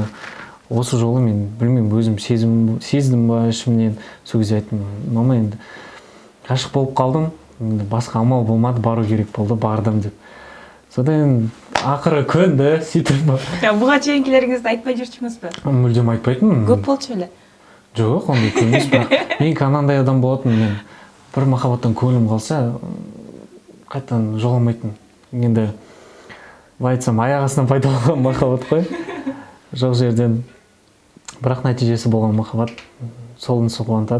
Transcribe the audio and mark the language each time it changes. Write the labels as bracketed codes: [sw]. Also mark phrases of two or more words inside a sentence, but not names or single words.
[kk] Осы жолы мен білмеймін, өзім сездім ба ішімнен. Сол кезде айттым, мама, енді ғашық болып қалдым, басқа амал болмады, бару керек болды, бардым деп. Содан ақыры көнді, сөйтіп. [ky] Бұға чейінкілеріңізді айтпай жүрчүңүз бе? [kk] Мүлдем айтпайтын. [ky] Көп болчу эле? [kk] Жоқ, ондай көп емес, бірақ мен анандай адам болатын, мен бір махаббаттан көңілім қалса, қайтадан жоғалмайтын. енді былай айтсам аяқ астынан пайда болған махаббат қой, жоқ жерден. Бірақ нәтижесі болған махаббат солынсы қуантады.